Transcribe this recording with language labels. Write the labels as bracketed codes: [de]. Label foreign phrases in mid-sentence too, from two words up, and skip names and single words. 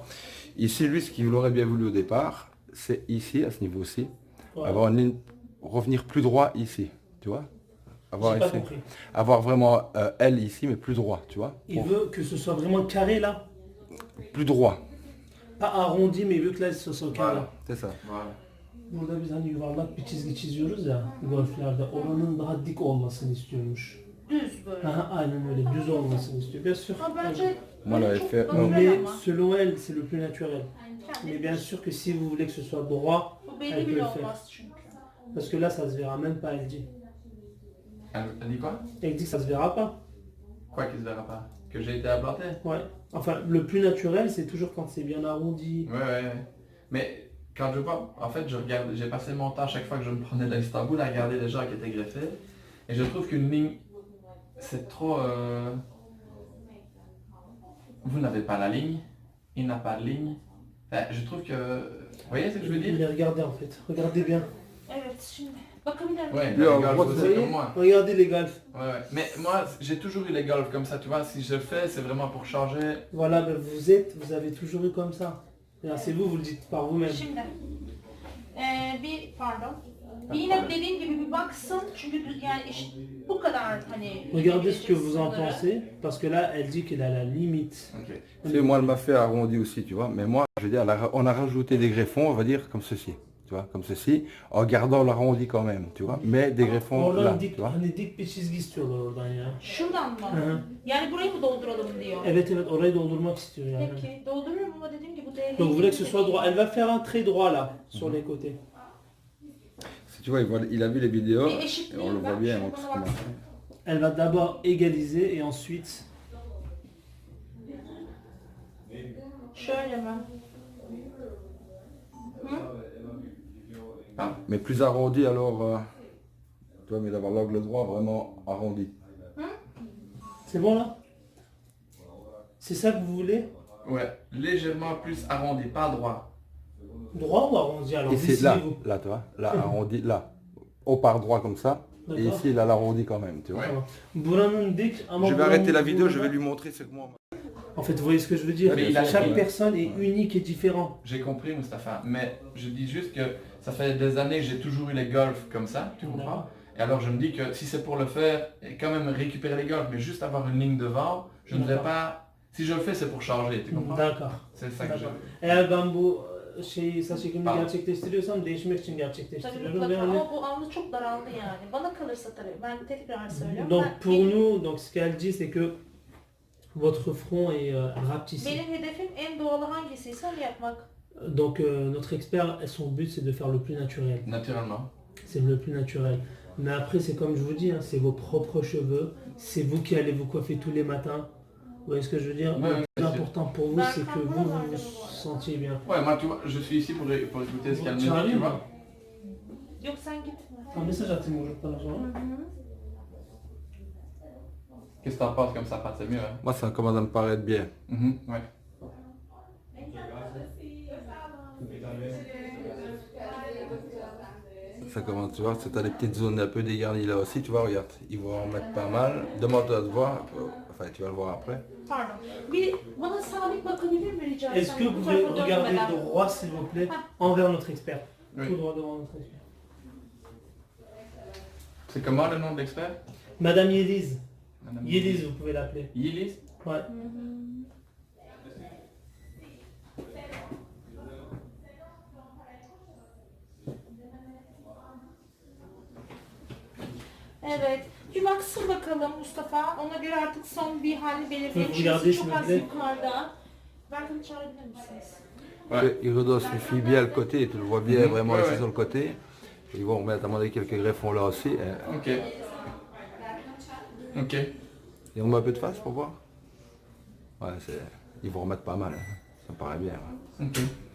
[fr] Ici, lui, ce qu'il aurait bien voulu au départ, c'est ici, à ce niveau-ci, Ouais. avoir une ligne, revenir plus droit ici, tu vois. Avoir, J'ai pas ici. compris. Avoir vraiment elle ici, mais plus droit, tu vois. Il veut que ce soit vraiment carré là. Plus droit, Pas arrondi mais il veut que là ce soit carré. Voilà. c'est ça. Voilà. [tr] Burada biz hani yuvarlak bir çizgi çiziyoruz ya golflerde. Oranın daha dik olmasını istiyormuş. Düz böyle. Aha, aynen öyle düz olmasını istiyor. [fr] Bien sûr. [tr] Ama bence [fr] Moi, [tr] böyle [fr] j'avais [tr] çok [fr] fait naturel Mais [tr] ama. [fr] selon elle, c'est le plus naturel. Mais bien sûr que si vous voulez que ce soit droit, [tr] Bu [fr] elle [tr] belli [fr] peut [tr] bile [fr] le faire. [tr] olmaz çünkü. [fr] Parce que là, ça se verra même pas, elle dit. Elle dit quoi? Elle dit que ça se verra pas. Quoi qu'il se verra pas? Que j'ai été implanté? Ouais. Enfin, le plus naturel, c'est toujours quand c'est bien arrondi. Ouais. Mais quand je vois, en fait, j'ai passé mon temps à chaque fois que je me prenais d'Istanbul à regarder les gens qui étaient greffés. Et je trouve qu'une ligne, c'est trop... Vous n'avez pas la ligne, il n'a pas de ligne. Enfin, je trouve que... Vous voyez ce que je veux Mais dire? regardez en fait. Regardez bien. [tr] Evet şimdi bakabilir miyim? [fr] Ouais, Lui, les en golfs gros, aussi Vous voyez comme moi. Regardez les golfs. Ouais. Mais moi, j'ai toujours eu les golfs comme ça, tu vois. Si je le fais, c'est vraiment pour changer. Voilà, ben vous avez toujours eu comme ça. C'est vous le dites par vous-même. [tr] Şimdi pardon. Yine dediğim gibi bir baksın çünkü yani bu kadar hani. [fr] Regardez ce que vous en [tr] sınırları. [fr] pensez, parce que là, elle dit qu'elle a la limite. Ok. Tu sais, moi, elle m'a fait arrondi aussi, tu vois. Mais moi, je veux dire, on a rajouté des greffons, on va dire, comme ceci. Tu vois, comme ceci, en gardant l'arrondi quand même, tu vois. Mais des greffons là, [tr] Oradan [fr] tu [tr] dik, [fr] vois. [tr] hani dik bir çizgi istiyorlar oradan ya. Şuradan mı? Hı hı. Yani burayı mı dolduralım diyor. Evet orayı doldurmak istiyor yani. Peki doldururum ama dediğim gibi bu değerli. [fr] Donc vous voulez que ce soit droit. Elle va faire un trait droit là, sur les côtés. Si tu vois, il a vu les vidéos, [tr] Bir [fr] et [tr] eşitliği [fr] on le voit [tr] bak, [fr] bien. [tr] şuna [fr] donc, [tr] bana bak. [fr] Elle va d'abord égaliser et ensuite... [tr] Şöyle mi? [fr] Mais plus arrondi alors, tu vois, mais d'avoir l'angle droit vraiment arrondi. C'est bon là? C'est ça que vous voulez? Ouais, légèrement plus arrondi, pas droit. Droit ou arrondi alors? Et c'est là, décidez-vous. là, tu vois, là, arrondi, là. Au par droit comme ça, et D'accord. ici, il a l'arrondi quand même, tu vois. Ouais. [tr] Buranın dik ama [fr] Je vais [tr] buranın [fr] arrêter la vidéo, [tr] buranın- [fr] je vais lui montrer ce que moi... En fait, vous voyez ce que je veux dire? Mais il a- Chaque il- personne est unique et différente. J'ai compris, Mustapha, mais je dis juste que ça fait des années que j'ai toujours eu les golfs comme ça, tu comprends? Et alors je me dis que si c'est pour le faire, et quand même récupérer les golfs, mais juste avoir une ligne devant, je ne vais D'accord. pas... Si je le fais, c'est pour charger, tu comprends? D'accord. C'est ça que je... D'accord. [tr] Eğer ben bu saç ekimini [fr] Pardon. [tr] gerçekleştiriyorsam değişmek için Tabii gerçekleştiriyorum. mutlaka Ve hani, ama bu anlı çok daraldı yani. Bana kalırsa tabii ben tekrar söylüyorum. [fr] donc [tr] Ben- [fr] pour nous, donc ce qu'elle dit c'est que votre front est rapetissé. [tr] benim hedefim en doğalı hangisiyse onu yapmak. [fr] Donc notre expert, son but c'est de faire le plus naturel. Naturellement. C'est le plus naturel. Mais après c'est comme je vous dis, hein, c'est vos propres cheveux. C'est vous qui allez vous coiffer tous les matins. Vous voyez ce que je veux dire? Ouais, Le ouais, plus bien sûr. important pour vous Ben c'est que vous vous sentiez bien. Ouais, moi, tu vois, je suis ici pour écouter ce qu'elle me Tu dit, arrives, tu hein? vois. [tr] Yok sen gitme. [fr] Un message [tr] atayım çocuktan o zaman. [fr] Qu'est-ce que t'en penses comme ça, Pat? C'est mieux, hein? Moi, ça commence à me paraître bien. Ouais. Ça commence, tu vois, tu as des petites zones un peu dégarnies là aussi, tu vois, regarde, ils vont en mettre pas mal. Demande-toi de voir, enfin tu vas le voir après. Pardon. [tr] Bir bana sabit bakabilir mi rica etsem? [fr] Est-ce que vous [tr] Bu [fr] pouvez [tr] tarafa [fr] regarder [tr] dönmeden. [fr] droit s'il vous plaît Ah. envers notre expert? Oui. Tout droit devant notre expert. C'est comment le nom de l'expert? Madame Yeliz. Madame Yeliz vous pouvez l'appeler. Yeliz? Ouais. [tr] Evet. Bir baksın bakalım Mustafa. Ona göre artık son bir hali belirleyelim. [fr] Vous regardez, [tr] Şurası çok [fr] s'il vous [tr] az [fr] plaît. [tr] yukarıda. Belki çağırabilir misiniz? [fr] Ouais. Il redossifie bien le côté, tu le vois bien Mhm. vraiment Ouais, ici ouais. sur le côté. Ils vont remettre à mon avis quelques greffons là aussi. Ok. Ok. Et on met un peu de face pour voir. Ouais, ils vont remettre pas mal, hein. Ça me paraît bien. Ouais.